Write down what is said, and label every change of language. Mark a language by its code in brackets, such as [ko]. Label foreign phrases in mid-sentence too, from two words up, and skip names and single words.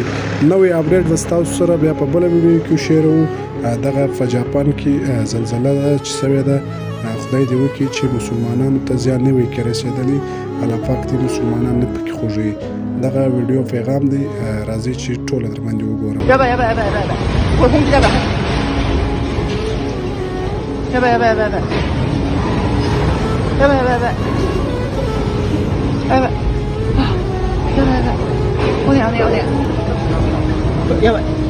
[ps] نوې اپډیټ به ستاسو سره بیا په بله ویډیو کې شیرو. دغه په جاپان کې زلزله ده چې سوې ده. خدای دې وکړي چې مسلمانانو ته زیان نه وي کې رسېدلی. الله پاک دې مسلمانان نه پکې خوږوي. دغه ویډیو پیغام دی، راځئ چې ټوله در باندې وګورم. [ja] やばいやばいやばいやばいやばい。これ本気だやばい。やばいやばいやばいやばい。やばいやばいやばい。やばい。やばいやばい。おねおねおね。やばい。